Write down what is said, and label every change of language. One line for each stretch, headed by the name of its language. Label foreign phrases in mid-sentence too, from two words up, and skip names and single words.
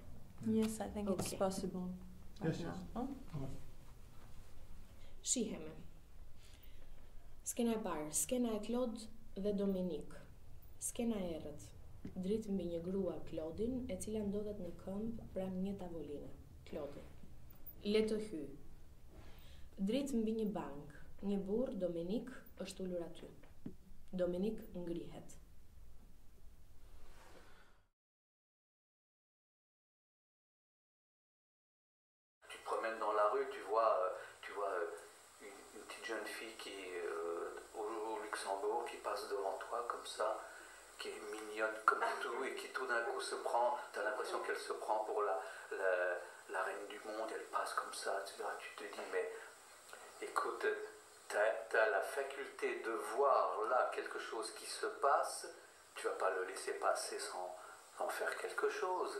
English: Yes, I think it's Okay. possible. Right Yes, now. yes.
French: Hein?
Albanian: Shihemi. Skena e parë, skena e Klod dhe Dominik. Skena e errët. Dritë mbi një grua Klodin, e cila ndodhet në këmbë pranë një tavoline. Klodi. Le të hyj. Dritë mbi një bank. Një burr, Dominik, është ulur aty. Dominik ngrihet.
French: Tu te promènes dans la rue, tu vois une petite jeune fille qui est au Luxembourg, qui passe devant toi comme ça, qui est mignonne comme tout, et qui tout d'un coup se prend, tu as l'impression qu'elle se prend pour la reine du monde, elle passe comme ça, tu te dis, mais écoute, tu as la faculté de voir là quelque chose qui se passe, tu vas pas le laisser passer sans en faire quelque chose.